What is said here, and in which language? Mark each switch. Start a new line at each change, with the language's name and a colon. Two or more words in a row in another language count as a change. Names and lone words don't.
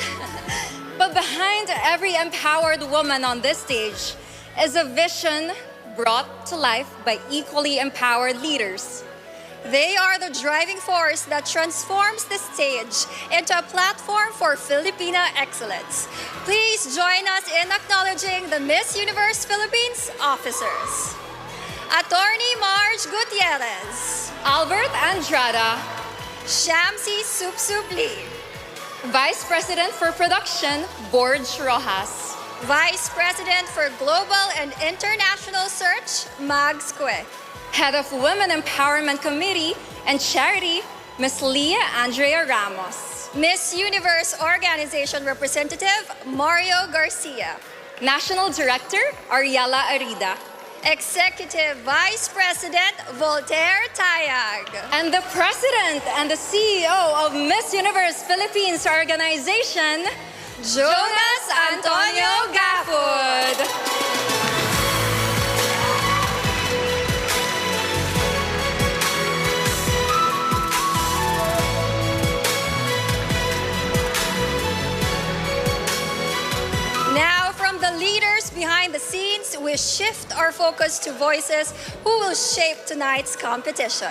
English: But behind every empowered woman on this stage is a vision brought to life by equally empowered leaders. They are the driving force that transforms the stage into a platform for Filipina excellence. Please join us in acknowledging the Miss Universe Philippines officers. Attorney Marge Gutierrez, Albert Andrada, Shamsi Supsup Lee, Vice President for Production, Borge Rojas, Vice President for Global and International Search, Mags Cue, Head of Women Empowerment Committee and Charity, Ms. Leah Andrea Ramos, Miss Universe Organization Representative, Mario Garcia, National Director, Ariela Arida, Executive Vice President, Voltaire Tayag, and the President and the CEO of Miss Universe Philippines Organization, Jonas Antonio Gafud. Now, from the leaders behind the scenes, we shift our focus to voices who will shape tonight's competition.